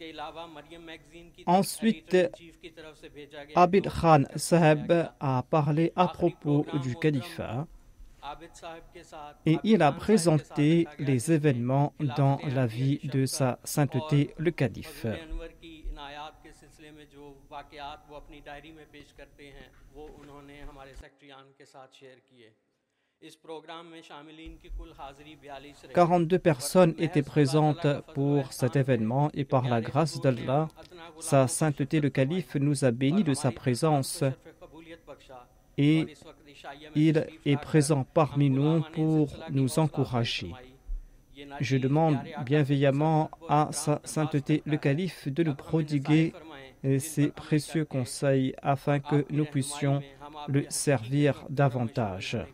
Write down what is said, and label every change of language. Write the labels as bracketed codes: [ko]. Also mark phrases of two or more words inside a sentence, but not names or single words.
[fr] Ensuite, Abid Khan Saheb a parlé à propos du califat et il a présenté les événements dans la vie de sa sainteté le calife. [ur] اپنی ڈائری میں پیش کرتے ہیں وہ انہوں نے ہمارے سیکرٹریان کے ساتھ شیئر کیے. اس پروگرام میں شاملین کی کل حاضری 42 رہی. [fr] 42 personnes étaient présentes pour cet événement et par la grâce d'Allah, sa sainteté le calife nous a bénis de sa présence et il est présent parmi nous pour nous encourager. Je demande bienveillamment à sa sainteté le calife de nous prodiguer ses précieux conseils afin que nous puissions le servir davantage.